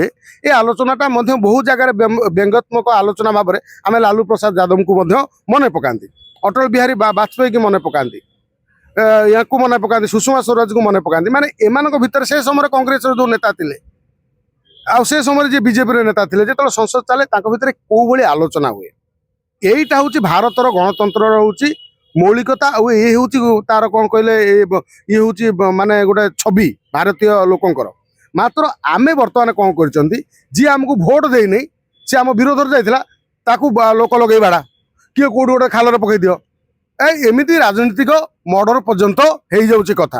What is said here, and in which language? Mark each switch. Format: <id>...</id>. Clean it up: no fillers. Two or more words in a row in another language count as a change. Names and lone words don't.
<or>ଏ ଆଲୋଚନାଟା ମଧ୍ୟ ବହୁ ଜାଗାରେ ବ୍ୟଙ୍ଗାତ୍ମକ ଆଲୋଚନା ଭାବରେ ଆମେ ଲାଲୁ ପ୍ରସାଦ ଯାଦବଙ୍କୁ ମଧ୍ୟ ମନେ ପକାନ୍ତି, ଅଟଳ ବିହାରୀ ବାଜପେୟୀକି ମନେ ପକାନ୍ତି, ୟାଙ୍କୁ ମନେ ପକାନ୍ତି, ସୁଷମା ସ୍ୱରାଜକୁ ମନେ ପକାନ୍ତି। ମାନେ ଏମାନଙ୍କ ଭିତରେ ସେ ସମୟରେ କଂଗ୍ରେସର ଯେଉଁ ନେତା ଥିଲେ ଆଉ ସେ ସମୟରେ ଯିଏ ବିଜେପିର ନେତା ଥିଲେ, ଯେତେବେଳେ ସଂସଦ ଚାଲେ ତାଙ୍କ ଭିତରେ କୋଉ ଭଳି ଆଲୋଚନା ହୁଏ। ଏଇଟା ହେଉଛି ଭାରତର ଗଣତନ୍ତ୍ରର ହେଉଛି ମୌଳିକତା। ଆଉ ଏ ହେଉଛି ତାର କ'ଣ କହିଲେ, ଇଏ ହେଉଛି ମାନେ ଗୋଟେ ଛବି ଭାରତୀୟ ଲୋକଙ୍କର। ମାତ୍ର ଆମେ ବର୍ତ୍ତମାନ କ'ଣ କରିଛନ୍ତି, ଯିଏ ଆମକୁ ଭୋଟ ଦେଇନେଇ ସେ ଆମ ବିରୋଧରେ ଯାଇଥିଲା ତାକୁ ଲୋକ ଲଗେଇ ବାଡ଼ା, କିଏ କୋଉଠି ଗୋଟେ ଖାଲରେ ପକେଇ ଦିଅ, ଏମିତି ରାଜନୈତିକ ମର୍ଡର ପର୍ଯ୍ୟନ୍ତ ହେଇଯାଉଛି କଥା।</or>